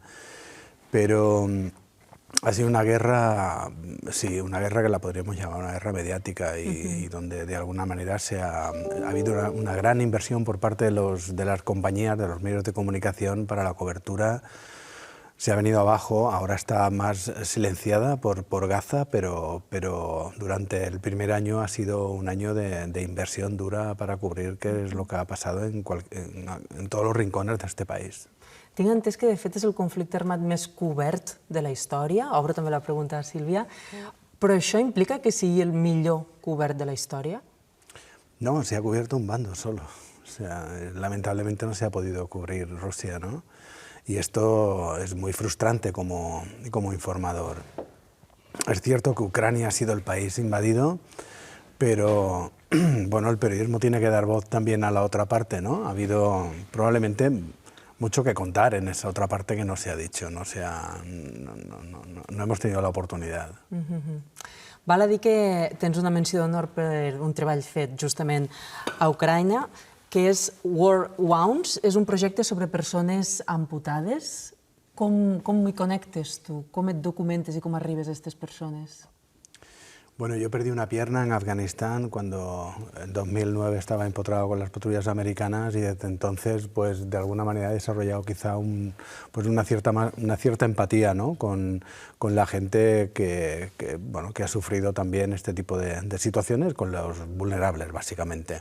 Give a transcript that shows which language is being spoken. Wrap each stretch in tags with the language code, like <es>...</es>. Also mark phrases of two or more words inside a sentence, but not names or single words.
<es>Pero ha sido una guerra, sí, una guerra que la podríamos llamar una guerra mediática y donde de alguna manera ha habido una gran inversión por parte de las compañías, de los medios de comunicación para la cobertura. Se ha venido abajo, ahora está más silenciada por Gaza, pero durante el primer año ha sido un año de inversión dura para cubrir qué es lo que ha pasado en todos los rincones de este país.</es> <ca>Tinc entès que, de fet, és el conflicte armat més cobert de la història. Obro també la pregunta a Sílvia. Però això implica que sigui el millor cobert de la història?</ca> <es>No, se ha cubierto un bando solo. O sea, lamentablemente no se ha podido cubrir Rusia, ¿no? Y esto es muy frustrante como informador. Es cierto que Ucrania ha sido el país invadido, pero bueno, el periodismo tiene que dar voz también a la otra parte, ¿no? Ha habido probablemente mucho que contar en esa otra parte que no se ha dicho, no hemos tenido la oportunidad.</es> <ca>Val a dir que tens una menció d'honor per un treball fet justament a Ucraïna, que és War Wounds, és un projecte sobre persones amputades. Com hi connectes tu? Com et documentes i com arribes a aquestes persones?</ca> <es>Bueno, yo perdí una pierna en Afganistán cuando en 2009 estaba empotrado con las patrullas americanas y desde entonces, pues de alguna manera he desarrollado quizá una cierta empatía, ¿no? con la gente que ha sufrido también este tipo de situaciones, con los vulnerables básicamente.</es>